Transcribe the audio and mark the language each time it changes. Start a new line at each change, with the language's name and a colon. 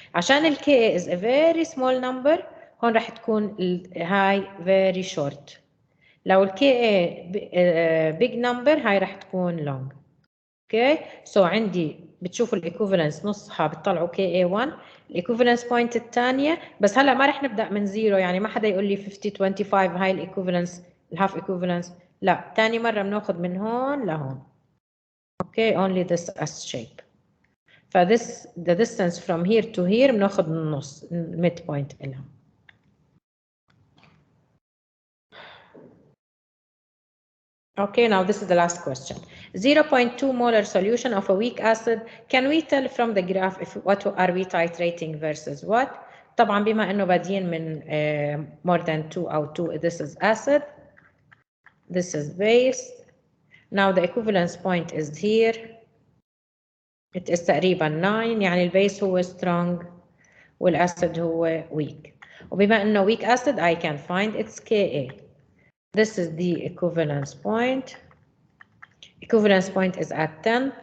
English: عشان Ka is a very small number هون راح تكون هاي very short.
Arabic: لو Ka big number هاي راح تكون long. اوكي so عندي بتشوفوا الايكوفالنس نصها بتطلعوا Ka1 الايكوفالنس بوينت الثانيه، بس هلا ما رح نبدا من زيرو يعني ما حدا يقول لي 50 25 هاي الايكوفالنس الهاف ايكوفالنس، لا ثاني مره بناخذ من هون لهون.
English: Okay only this S shape. فthis the distance from here to here بناخذ النص mid point لها. Okay, now this is the last question. 0.2 molar solution of a weak acid. Can we tell from the graph if what are we titrating versus what?
Arabic: طبعا بما انه بادين من more than 2 أو 2 this is acid.
English: This is base. Now the equivalence point is here.
Arabic: It is تقريبا 9 يعني البيس هو strong والacid هو weak.
English: وبما انه weak acid I can find its Ka. This is the equivalence point. Equivalence point is at 10.